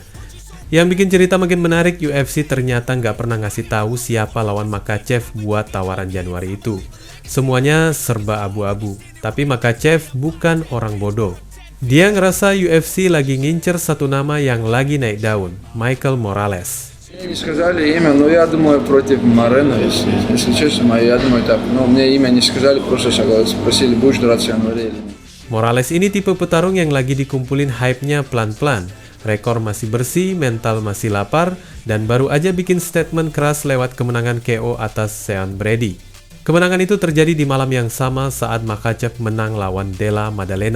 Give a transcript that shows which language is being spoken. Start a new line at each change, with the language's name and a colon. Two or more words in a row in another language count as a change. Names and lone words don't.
Indonesian: Yang bikin cerita makin menarik, UFC ternyata nggak pernah ngasih tahu siapa lawan Makhachev buat tawaran Januari itu. Semuanya serba abu-abu, tapi Makhachev bukan orang bodoh. Dia ngerasa UFC lagi ngincer satu nama yang lagi naik daun, Michael Morales.
Russian: Мне не сказали имя, но я думаю против Морено, если честно, я думаю так. Но мне имя не сказали, просто спросили, будешь драться в январе или нет.
Indonesian: Morales ini tipe petarung yang lagi dikumpulin hype-nya pelan-pelan. Rekor masih bersih, mental masih lapar, dan baru aja bikin statement keras lewat kemenangan KO atas Sean Brady. Kemenangan itu terjadi di malam yang sama saat Makhachev menang lawan Della Maddalena.